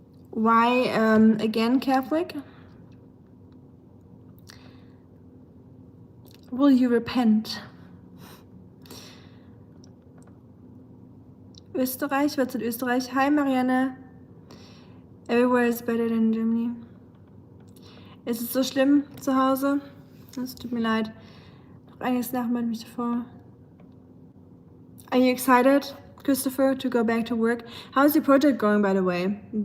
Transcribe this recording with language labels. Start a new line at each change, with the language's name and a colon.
English: Why, again, Catholic? Will you repent?
German: Österreich, was in Österreich? Hi Marianne.
English: Everywhere is better than Germany.
German: Ist es so schlimm zu Hause? Es tut mir leid. Noch einiges nachmacht mich davor.
English: Are you excited, Christopher, to go back to work? How's your project going, by the way?